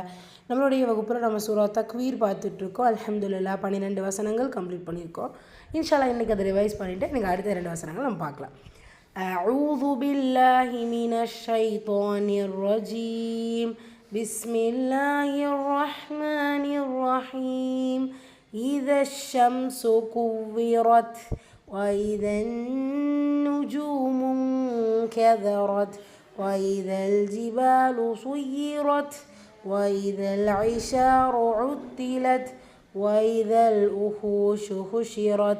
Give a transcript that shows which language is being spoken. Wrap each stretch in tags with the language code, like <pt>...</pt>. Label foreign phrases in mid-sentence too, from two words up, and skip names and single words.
<ta>நம்மளுடைய வகுப்பில் நம்ம சூரா தக்வீர் பார்த்துட்ருக்கோம். அல்ஹம்துலில்லாஹ் 12 வசனங்கள் கம்ப்ளீட் பண்ணியிருக்கோம். இன்ஷால்லா இன்றைக்கி அதை ரிவைஸ் பண்ணிவிட்டு எனக்கு அடுத்த 2 வசனங்கள் நம்ம பார்க்கலாம்.</ta> <ar>أعوذ بالله من الشيطان الرجيم. بسم الله الرحمن الرحيم. إذا الشمس كورت وإذا النجوم انكدرت وإذا الجبال سيرت وإذا العشار عطلت وإذا الوحوش حشرت</ar>